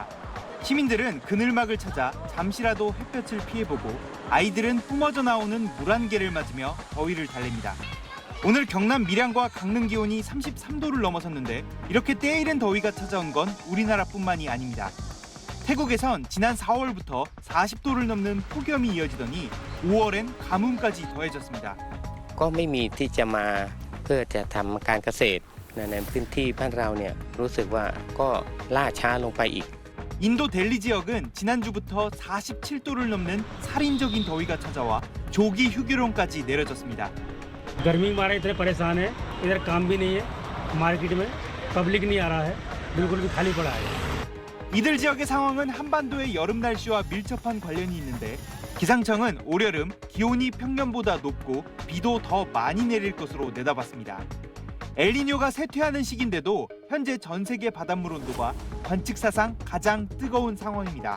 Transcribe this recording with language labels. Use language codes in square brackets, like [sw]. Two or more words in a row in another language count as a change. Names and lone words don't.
[ko] 시민들은 그늘막을 찾아 잠시라도 햇볕을 피해보고 아이들은 뿜어져 나오는 물안개를 맞으며 더위를 달랩니다. 오늘 경남 밀양과 강릉 기온이 33도를 넘어섰는데 이렇게 때이른 더위가 찾아온 건 우리나라뿐만이 아닙니다. 태국에선 지난 4월부터 40도를 넘는 폭염이 이어지더니 5월엔 가뭄까지 더해졌습니다. [th] ก็ไม่มีที่จะมาเพื่อจะทำการเกษตรในพื้นที่บ้านเราเนี่ยรู้สึกว่าก็ล่าช้าลงไปอีก [ko] 인도 델리 지역은 지난주부터 47도를 넘는 살인적인 더위가 찾아와 조기 휴교령까지 내려졌습니다. [hi] गर्मी मारे इतने परेशान है इधर काम भी नहीं है मार्केट में पब्लिक नहीं आ रहा है बिल्कुल भी खाली पड़ा है. [ko] 이들 지역의 상황은 한반도의 여름 날씨와 밀접한 관련이 있는데 기상청은 올여름 기온이 평년보다 높고 비도 더 많이 내릴 것으로 내다봤습니다. 엘니뇨가 쇠퇴하는 시기인데도 현재 전 세계 바닷물 온도가 관측사상 가장 뜨거운 상황입니다.